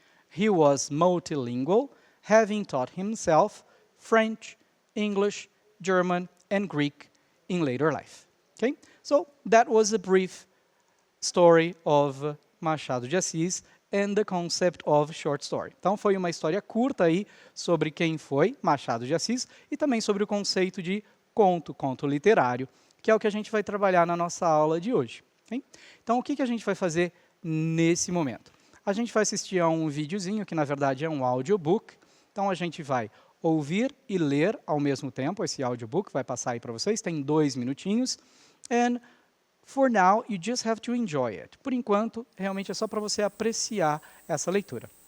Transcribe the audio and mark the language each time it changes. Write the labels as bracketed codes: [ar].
[en] He was multilingual, having taught himself French, English, German, and Greek in later life. Okay? So that was a brief story of Machado de Assis and the concept of short story. [pt] Então, foi uma história curta aí sobre quem foi Machado de Assis e também sobre o conceito de conto literário, que é o que a gente vai trabalhar na nossa aula de hoje. Okay? Então, o que a gente vai fazer nesse momento? A gente vai assistir a um videozinho, que na verdade é um audiobook. Então, a gente vai ouvir e ler ao mesmo tempo. Esse audiobook vai passar aí para vocês, tem 2 minutinhos. And [en] For now, you just have to enjoy it. [pt] Por enquanto, realmente é só para você apreciar essa leitura.